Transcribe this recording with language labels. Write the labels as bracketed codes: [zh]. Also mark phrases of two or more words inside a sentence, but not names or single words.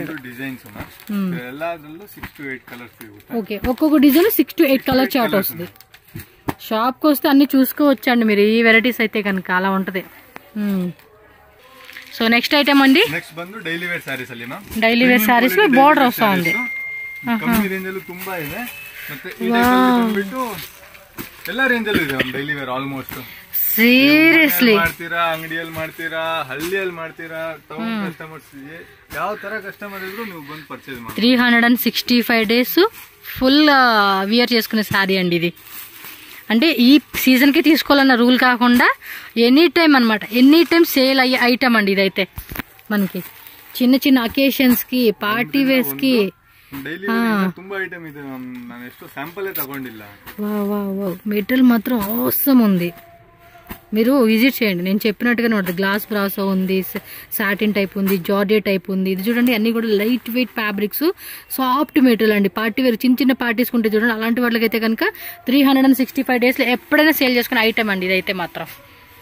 [te] ఓకే, ఒక్కొక్క డిజైన్ 6 to 8 [en] colour chart [te] వస్తుంది. షాప్ కి వస్తే అన్ని చూసుకోవచ్చండి మీరు, ఈ వెరైటీస్ అయితే కనుక అలా ఉంటది. సో [en] next item [te] అండి, [en] daily wear sarees [te] లో బోర్డర్ వస్తా ఉంది. [kn] ಕಮ್ಮಿ ರೇಂಜ್ ಅಲ್ಲಿ ತುಂಬಾ ಇದೆ. ಮತ್ತೆ ಈ ಬಂದ್ಬಿಟ್ಟು ಎಲ್ಲಾ ರೇಂಜ್ ಅಲ್ಲಿ ಇದೆ [en] daily wear almost. [kn] ಸೀರಿಯಸ್ಲಿ ಮಾಡ್ತೀರಾ, ಅಂಗಡಿಯಲ್ಲಿ ಮಾಡ್ತೀರಾ, ಹಳ್ಳಿಯಲ್ಲಿ ಮಾಡ್ತೀರಾ, [en] town customers [kn] ಯಾವ ತರ ಕಸ್ಟಮರ್ ಇದ್ರು ನೀವು ಬಂದು ಪರ್ಚೇಸ್ ಮಾಡಿ. [te] 365 [en] days full wear [te] చేసుకునే సారీ అండి ఇది. అంటే ఈ సీజన్ కి తీసుకోవాలన్న రూల్ కాకుండా [en] any time [te] అనమాట, [en] any time sale [te] అయ్యే ఐటమ్ అండి ఇదైతే. మనకి చిన్న చిన్న అకేషన్స్ కి, [en] party wears [te] కి [kn] ತುಂಬಾ ಐಟಮ್ ಇದೆ. ನಾನು ಎಷ್ಟು ಸ್ಯಾಂಪಲ್ ತಗೊಂಡಿಲ್ಲ. [te] మెటీరియల్ మాత్రం అవసరం ఉంది, మీరు విజిట్ చేయండి. నేను చెప్పినట్టుగానే ఉంటుంది. [en] glass brasso [te] ఉంది, [en] satin type [te] ఉంది, [en] georgette type [te] ఉంది. ఇది చూడండి అన్ని కూడా [en] light weight fabrics, soft material [te] అండి. [en] party wear [te] చిన్న చిన్న పార్టీస్ ఉంటే చూడండి, అలాంటి వాళ్ళకైతే కనుక 365 days లో ఎప్పుడైనా సేల్ చేసుకునే ఐటమ్ అండి ఇదైతే మాత్రం.